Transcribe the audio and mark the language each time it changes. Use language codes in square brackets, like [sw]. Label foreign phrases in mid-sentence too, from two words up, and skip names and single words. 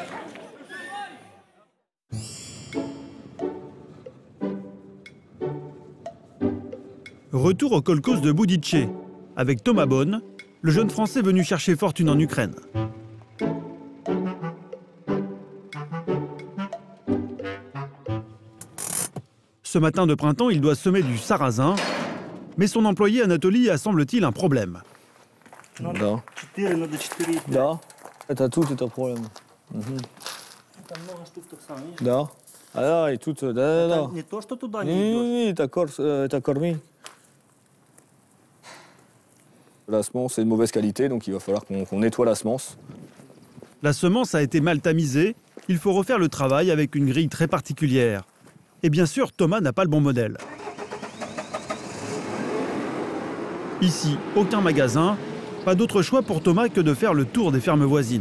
[fr] Retour au kolkhoz de Boudice, avec Thomas Bonne, le jeune Français venu chercher fortune en Ukraine. Ce matin de printemps, il doit semer du sarrasin, mais son employé Anatoly a, semble-t-il, un problème. [ru] Да. Да. Это тут это проблема. Да. А да, и тут, да. Не то, что туда не идет. Не, это корми. [fr] La semence est de mauvaise qualité, donc il va falloir qu'on nettoie la semence. La semence a été mal tamisée, il faut refaire le travail avec une grille très particulière. Et bien sûr, Thomas n'a pas le bon modèle. Ici, aucun magasin, pas d'autre choix pour Thomas que de faire le tour des fermes voisines.